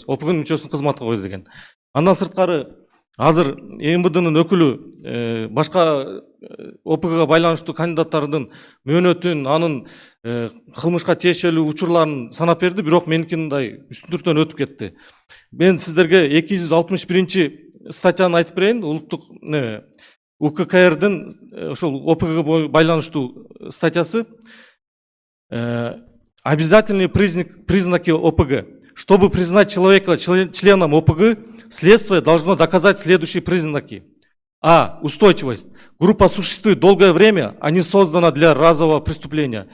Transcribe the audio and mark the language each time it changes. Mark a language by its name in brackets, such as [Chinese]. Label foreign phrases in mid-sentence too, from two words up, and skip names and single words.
[Kyrgyz] ОПГнын мүчөсүн кызматка койду деген. Андан сырткары азыр МВДнын өкүлү башка ОПГга байланыштуу кандидаттардын мөөнөтүн, анын кылмышка тиешелүү учурларын санап берди, бирок меники мындай үстүндүртөн өтүп кетти. Мен сиздерге 261 статьяны айтып берейин. Улуттук УККРдин ошол ОПГга байланыштуу статьясы. [Russian] Обязательные признаки ОПГ. Чтобы признать человека членом ОПГ, следствие должно доказать следующие признаки. А. Устойчивость. Группа существует долгое время, а не создана для разового преступления.